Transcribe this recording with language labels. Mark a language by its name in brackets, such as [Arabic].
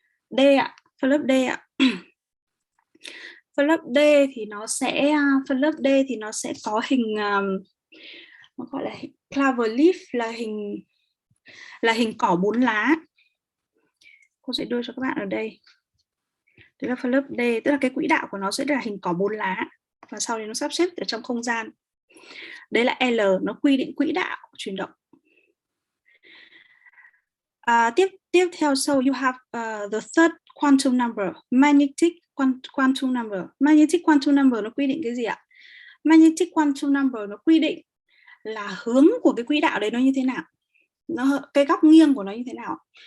[Vietnamese] D ạ, phân lớp D ạ. Phân lớp D thì nó sẽ có hình nó gọi là clover leaf, là hình cỏ 4 lá. Cô sẽ đưa cho các bạn ở đây. Đấy là phân lớp D, tức là cái quỹ đạo của nó sẽ là hình cỏ 4 lá và sau đấy nó sắp xếp ở trong không gian. Đấy là L, nó quy định quỹ đạo chuyển động. Tiếp theo, [English] so you have the third quantum number, magnetic quantum number. [Vietnamese] Magnetic quantum number nó quy định cái gì ạ? Magnetic quantum number nó quy định là hướng của cái quỹ đạo đấy nó như thế nào, cái góc nghiêng của nó như thế nào.